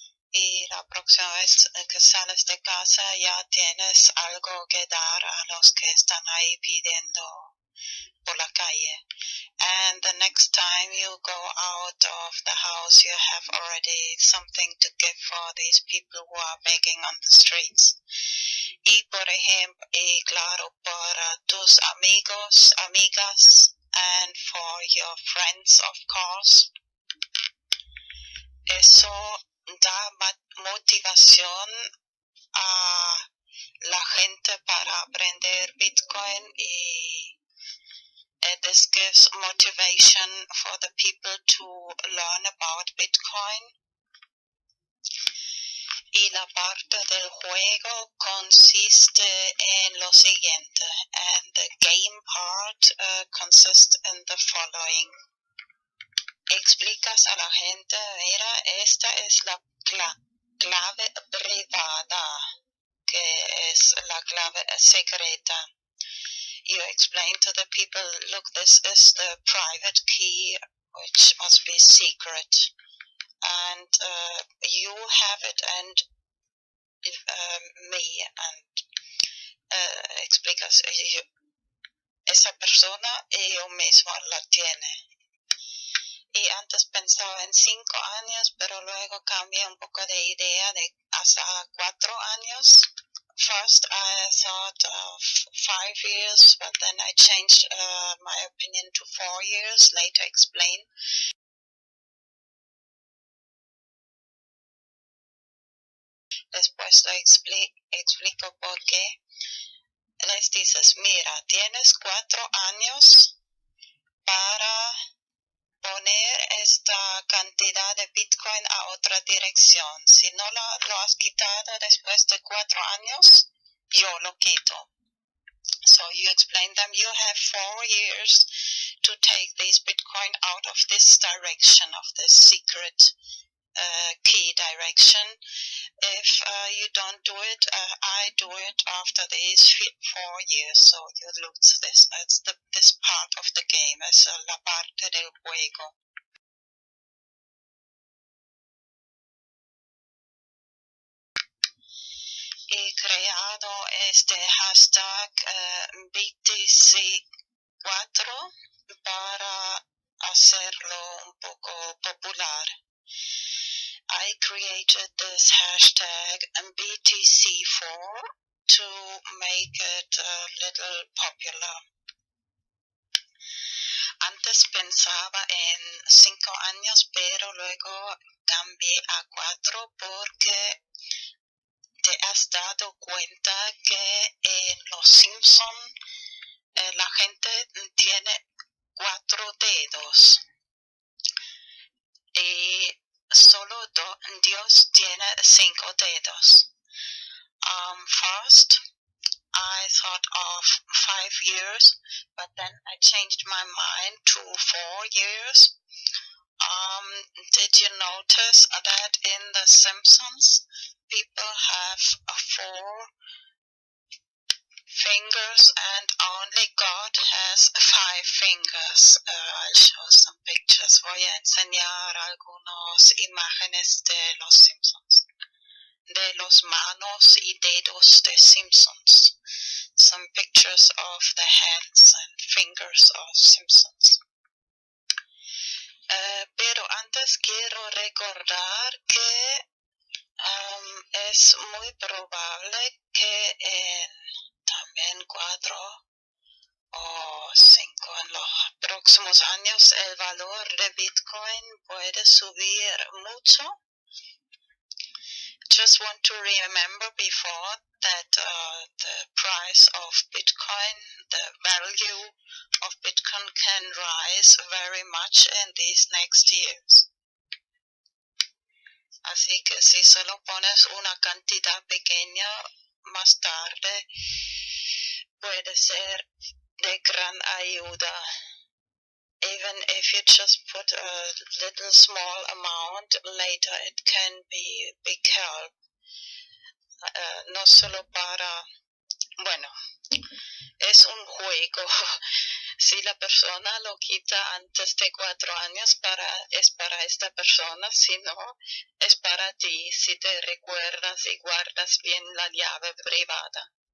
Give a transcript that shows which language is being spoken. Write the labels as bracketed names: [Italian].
[Spanish] Y la próxima vez que sales de casa ya tienes algo que dar a los que están ahí pidiendo por la calle. [English] And the next time you go out of the house, you have already something to give for these people who are begging on the streets. [Spanish] Y por ejemplo, y claro, para tus amigos, amigas, [English] and for your friends, of course, [Spanish] eso da motivación a la gente para aprender Bitcoin y [English] this gives motivation for the people to learn about Bitcoin. [Spanish] Y la parte del juego consiste en lo siguiente, [English] and the game part consists in the following. [Spanish] Explicas a la gente, mira, esta es la clave privada, que es la clave secreta. [English] You explain to the people, look, this is the private key, which must be secret. And you have it, and me, and [Spanish] explicas, esa persona y yo mismo la tiene. Y antes pensaba en 5 años, pero luego cambié un poco de idea de hasta 4 años. [English] First I thought of 5 years, but then I changed my opinion to 4 years, later explain. [Spanish] Después lo explico por qué. Les dices, mira, tienes 4 años para poner esta cantidad de Bitcoin a otra dirección. Si no lo has quitado después de 4 años, yo lo quito. [English] So you explain them, you have 4 years to take this Bitcoin out of this direction, of this secret key direction. If you don't do it, I do it after these 4 years. So you lose this. That's this part of the game. [Spanish] Es la parte del juego. He creado este hashtag BTC4 para hacerlo un poco popular. [English] I created this hashtag BTC4 to make it a little popular. [Spanish] Antes pensaba en 5 años, pero luego cambié a 4 porque te has dado cuenta que en Los Simpson la gente tiene 4 dedos y solo Dios tiene 5 dedos. [English] First, I thought of 5 years, but then I changed my mind to 4 years. Did you notice that in The Simpsons, people have 4 fingers and only God has 5 fingers? I'll show some pictures. [Spanish] Voy a enseñar algunas imágenes de los Simpsons, de los manos y dedos de Simpsons. [English] Some pictures of the hands and fingers of Simpsons. [Spanish] Pero antes quiero recordar que es muy probable que en también 4 o 5 en los próximos años el valor de Bitcoin puede subir mucho. [English] Just want to remember before that the price of Bitcoin, the value of Bitcoin can rise very much in these next years. [Spanish] Así que si solo pones una cantidad pequeña, más tarde puede ser de gran ayuda. [English] Even if you just put a little small amount, later it can be big help. [Spanish] No solo para, bueno, es un juego. Si la persona lo quita antes de 4 años, es para esta persona, si no, es para ti, si te recuerdas y guardas bien la llave privada.